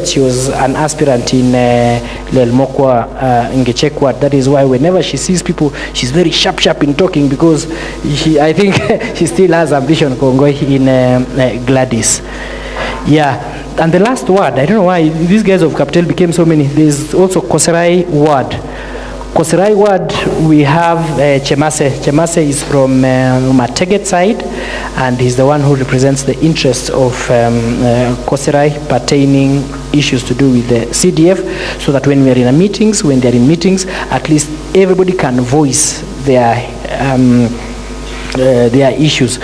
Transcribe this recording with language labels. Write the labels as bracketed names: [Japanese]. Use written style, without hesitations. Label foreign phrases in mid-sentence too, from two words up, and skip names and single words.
[English] She was an aspirant in Lelumoko Ngechek ward. That is why whenever she sees people, she's very sharp in talking, because I think she still has ambition in Gladys. Yeah, and the last word, I don't know why these guys of Kaptel became so many. There's also Koserai ward. Koserai ward, we have Chemase. Chemase is from Mateget side, and he's the one who represents the interests of Koserai pertaining issues to do with the CDF, so that when we are in meetings, at least everybody can voice their issues.